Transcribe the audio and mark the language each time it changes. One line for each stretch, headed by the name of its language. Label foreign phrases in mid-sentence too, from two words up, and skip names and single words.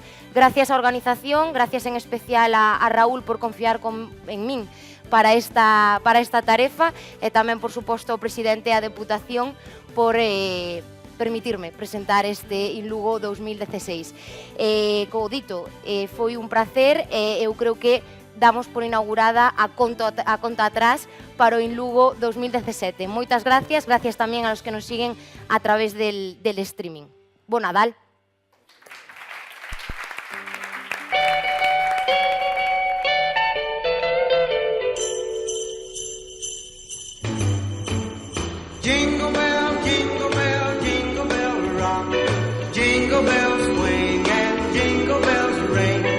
Galician: Gracias á organización, gracias en especial a Raúl por confiar en min para esta tarefa e tamén, por suposto, ao presidente e á Deputación por permitirme presentar este Inlugo 2016. Como dito, foi un placer e eu creo que damos por inaugurada a conta atrás para o Inlugo 2017. Moitas gracias,
Spanish: gracias tamén a los que nos siguen a través del streaming.
Galician: Bo Nadal.
English: Jingle bell, jingle bell, jingle bell rock. Jingle bells swing and jingle bells ring.